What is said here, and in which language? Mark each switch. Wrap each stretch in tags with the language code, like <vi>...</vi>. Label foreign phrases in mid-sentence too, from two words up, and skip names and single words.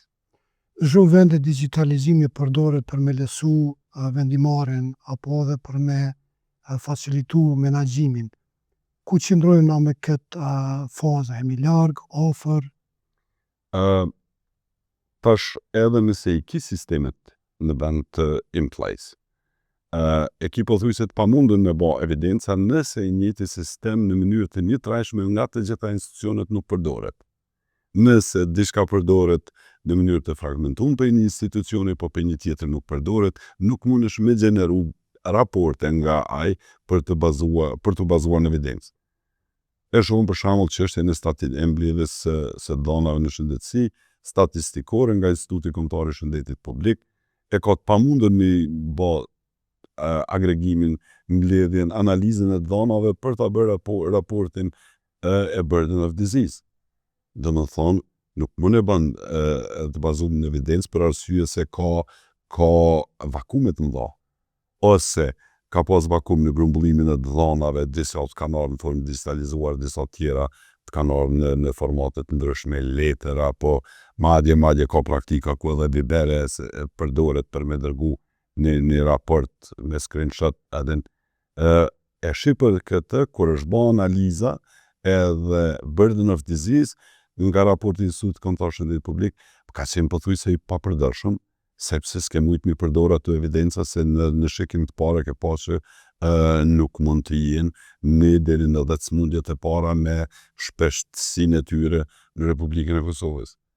<sq>Shumë vende digitalizimi përdoret për me lesu vendimarrjen apo edhe për me facilitu menaxhimin. Ku qëndrojmë na me këtë fazë, jemi larg, afër? Tash edhe nëse i ki sistemet në vend të</sq> <en>in place,</en> <sq>e ki pothuajse të pamundën me bë evidenca nëse i njëjti sistem në mënyrë të njëtrajtshme nga të gjitha institucionet nuk përdoret. Nëse diçka përdoret në mënyrë të fragmentuar për një institucioni, po për një tjetër nuk përdoret, nuk mundesh me gjeneru raporte nga ai për të bazuar në evidencë. E shumë për shembull çështjen e mbledhjes së dhënave në shëndetësi, statistikore nga Instituti Kombëtar i Shëndetit Publik, e ka të pamundur me bë agregimin, mbledhjen, analizën e dhënave për ta bërë raportin e</sq> <en>burden of disease.</en> <sq>Domethënë, nuk mund e bën të bazuar në evidencë për arsye se ka vakume të mëdha, ose ka pas vakum në grumbullimin e dhënave, disa të kanë ardhur në formë digitalizuar, disa tjera të kanë ardhur në formate të ndryshme, letera, apo madje ka praktika ku edhe bibere përdoret për me dërgu një raport me screenshot, e shqipër këtë kur është bë analiza edhe</sq> <en>burden of disease</en> <sq>nga raporti i Institutit Kombëtar të Shëndetit Publik, ka qenë pothuajse i papërdorshëm, sepse s'ke mujt mi përdor ato evidenca se në shikim të parë ke pasur nuk mund të jenë në deri në 10 smundjet e para me shpeshtësinë e tyre në Republikën e Kosovës.</sq>